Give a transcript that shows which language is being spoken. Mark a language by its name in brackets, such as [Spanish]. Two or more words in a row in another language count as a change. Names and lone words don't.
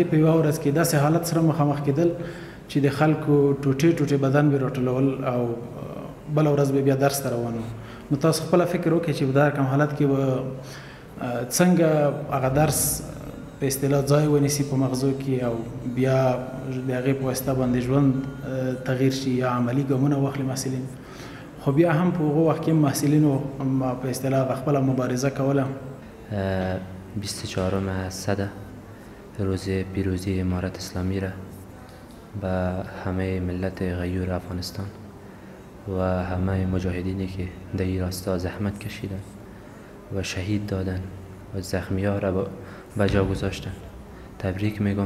[Pashto] په یوه ورځ کې داسې حالت سره مخامخ کېدل چې د خلکو ټوټې ټوټې بدن به راټولول او بله ورځ به بیا درس ته روان نو تاسو خپله فکر وکړئ چې په دا رقم حالت کې به څنګه هغه درس په اصطلاح ځای ونیسي په مغزو کې او بیا د هغې په واسطه باندې ژوند تغییر شي یا عملي ګامونه واخلي محصلین خو بیا هم په هغه وخت کې محصلینو په اصطلاح خپله مبارزه کوله [Persian] 24 صده روز پیروزی امارت اسلامی را به همه ملت غیور افغانستان و همه مجاهدینی که در این راستا زحمت کشیدن و شهید دادن و زخمی ها را به جا گذاشتن تبریک میگم.